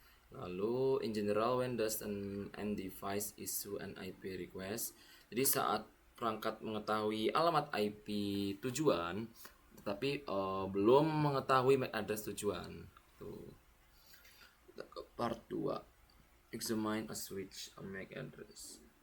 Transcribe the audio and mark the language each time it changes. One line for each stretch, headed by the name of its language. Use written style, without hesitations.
Indonesian: Lalu
English: in general when does an end device issue an IP request?
Indonesian: Jadi saat perangkat mengetahui alamat IP tujuan tetapi belum mengetahui MAC address tujuan. Tuh. Kita ke part 2.
English: Examine a switch a MAC address.